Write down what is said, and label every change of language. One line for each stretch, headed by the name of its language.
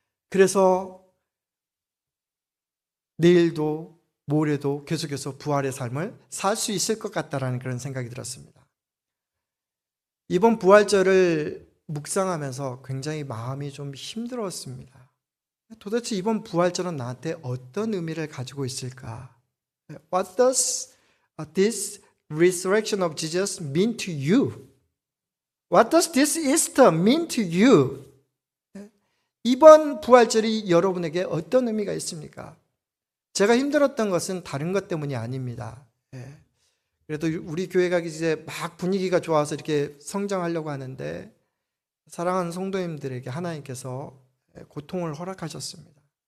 Korean: 그래서 내일도 모레도 계속해서 부활의 삶을 살 수 있을 것 같다라는 그런 생각이 들었습니다. 이번 부활절을 묵상하면서 굉장히 마음이 좀 힘들었습니다. 도대체 이번 부활절은 나한테 어떤 의미를 가지고 있을까?
English: What does this resurrection of Jesus mean to you? What does this Easter mean to you?
Korean: 이번 부활절이 여러분에게 어떤 의미가 있습니까? 제가 힘들었던 것은 다른 것 때문이 아닙니다. 그래도 우리 교회가 이제 막 분위기가 좋아서 이렇게 성장하려고 하는데 사랑하는 성도님들에게 하나님께서 고통을 허락하셨습니다.